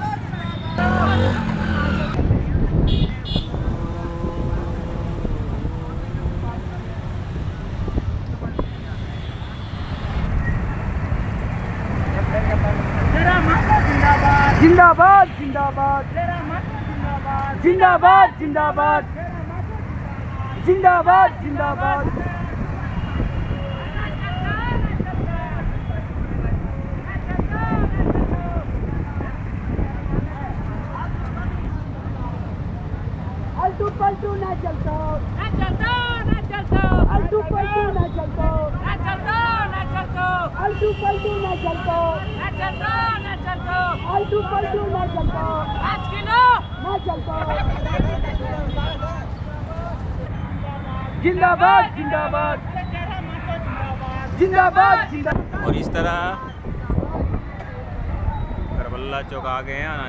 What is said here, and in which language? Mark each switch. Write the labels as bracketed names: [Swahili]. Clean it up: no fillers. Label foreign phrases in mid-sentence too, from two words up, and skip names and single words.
[Hindi] जिंदाबाद जिंदाबाद जिंदाबाद जिंदाबाद जिंदाबाद जिंदाबाद। अल्टू पल्टू ना चलतो। अल्टू पल्टू ना चलतो। अल्टू पल्टू ना चलतो। अल्टू पल्टू ना चलतो। ना चलतो। जिंदाबाद जिंदाबाद जिंदाबाद जिंदाबाद। और इस तरह करबला चौक आ गए हैं।